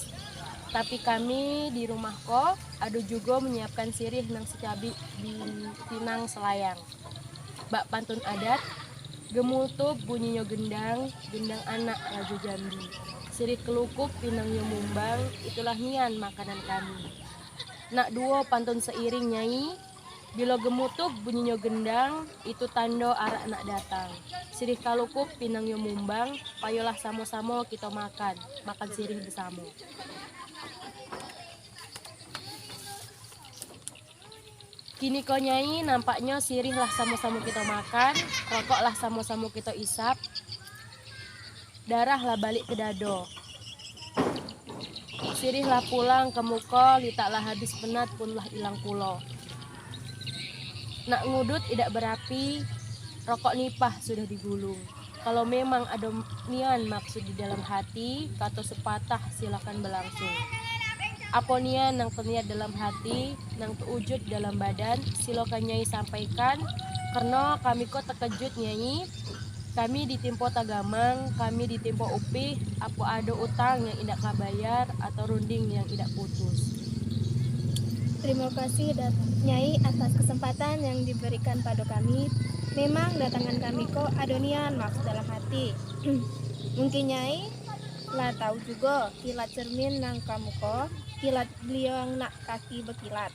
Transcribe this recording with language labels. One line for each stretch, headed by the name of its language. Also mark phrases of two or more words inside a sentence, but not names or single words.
Jambi Malay: Tapi kami di rumah ko ada juga menyiapkan sirih nang secabi di pinang selayang. Bak pantun adat, gemutup bunyinya gendang, gendang anak Raja Jambi. Sirih kelukup pinangnya mumbang, itulah nian makanan kami. Nak dua pantun seiring Nyai, bila gemutup bunyinya gendang, itu tanda arak nak datang. Sirih kalukup pinangnya mumbang, payolah sama-sama kita makan sirih bersama. Kini kau Nyai, nampaknya sirih lah sama-sama kita makan, rokok lah sama-sama kita isap, darah lah balik ke dado. sirihlah pulang ke muko, litaklah habis penat punlah ilang pulo. Nak ngudut idak berapi, rokok nipah sudah digulung. Kalau memang ada nian maksud di dalam hati, kata sepatah silakan berlangsung. Apa nian nang terniat dalam hati, nang terwujud dalam badan, silakan Nyai sampaikan. Karena kami kok terkejut Nyai, kami ditimpo tagamang, kami ditimpo upih, apa ada utang yang indak kabayar atau runding yang indak putus. Terima kasih Nyai atas kesempatan yang diberikan pada kami. Memang datangan kami kok adonian maksud dalam hati. Mungkin Nyai lah tahu juga kilat cermin nang kamu kok, kilat beliau nak kaki berkilat.